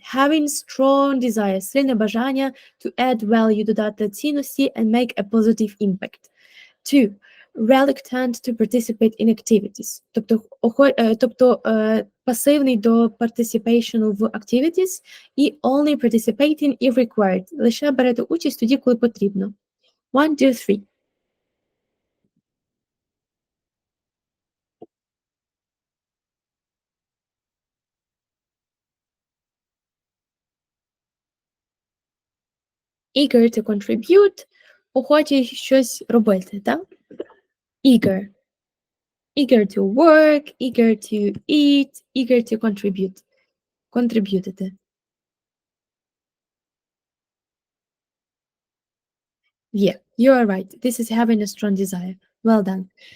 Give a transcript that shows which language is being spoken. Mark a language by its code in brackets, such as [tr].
[en] Having strong desire, [uk] сильне бажання [en] to add value, [uk] додати цінності [en] and make a positive impact. Two. Reluctant to participate in activities. [uk] Тобто пасивний до [en] participation в activities і only participating if required. [uk] Лише берете участь тоді, коли потрібно. [en] One, two, three. Eager to contribute, [uk] охоче щось робити, так? [en] Eager. Eager to work, eager to eat, eager to contribute. Contributити. Yeah, you are right. This is having a strong desire. Well done.